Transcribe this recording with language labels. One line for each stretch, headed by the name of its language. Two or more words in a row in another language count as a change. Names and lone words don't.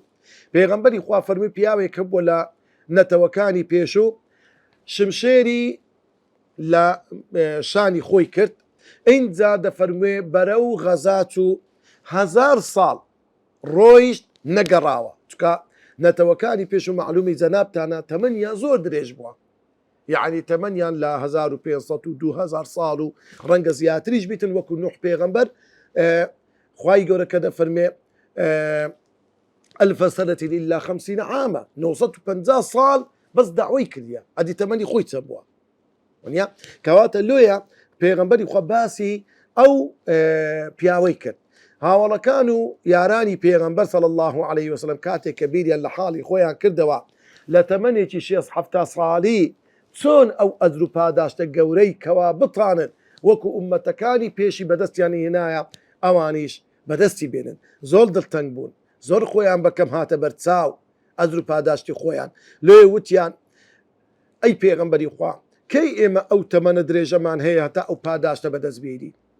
Central Kurdish: پێغەمبەری خوا فەرمی پیاوێک بووە لە نەتەوەکانی پێشوو شمشێری لە شانی خۆی کرد اینجا دەفەرموێ بەرەو غەزات و 1000 ساڵ ڕۆیشت نەگەڕاوە چکە نەتەوەکانی پێش و معلومی جەنابتانە تەمەنیان زۆر درێژ بووە یعنی تەمەنیان لە 1500 و 2000 ساڵ و ڕەنگە زیاتریش بیتن وەکو نوح پێغەمبەر خوای گەورە کە دەفەرمێ
Arabic: 1000 سنة إلا 50 عاما
Central Kurdish: 950 ساڵ بەس داوای کردیە ئەدی تەمەنی خۆی چە بووە کەواتە لۆیە پێغەمبەری خوا باسی ئەو پیاوەی کرد هاوڵەکان و یارانی پێغەمبەر
Arabic: صلی الله عليه وسلم
Central Kurdish: کاتێک کە بیریان لە حاڵی خۆیان کردەوە لە تەمەنێکی 6-7 ساڵی چۆن ئەو ئەجر و پاداشتە گەورەی کەوا بتانن وەکو ئومەتەکانی پێشی بەدەستیانی هێنایە ئەوانیش بەدەستی بێنن زۆر دڵتەنگ بوون زۆر خۆیان بەکەم هاتە بەرچاو ئەجر و پاداشتی خۆیان لێ وتیان ئەی پێغەمبەری خوا کەی ئێمە ئەو تەمەنە درێژەمان هەیە هەتا ئەو پاداشتە بەدەستبێری